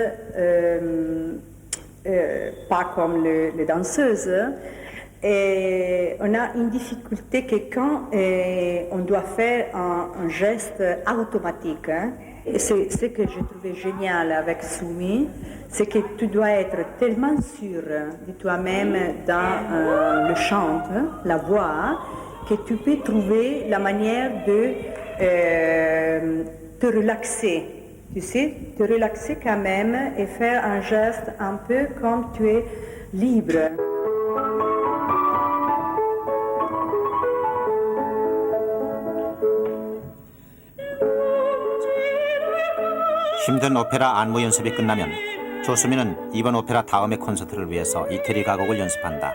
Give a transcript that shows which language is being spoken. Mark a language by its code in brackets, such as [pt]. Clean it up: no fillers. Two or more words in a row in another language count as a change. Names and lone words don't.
[fr] pas comme les danseuses, on a une difficulté que quand on doit faire un geste automatique, et c'est ce que j'ai trouvé génial avec Soumi, c'est que tu dois être tellement sûr de toi-même dans le chant, la voix, que tu peux trouver la manière de te relaxer. Tu sais, te relaxer quand même et faire un geste un peu comme tu es libre. [ko] 힘든 오페라 안무 연습이 끝나면 조수미는 이번 오페라 다음의 콘서트를 위해서 이태리 가곡을 연습한다.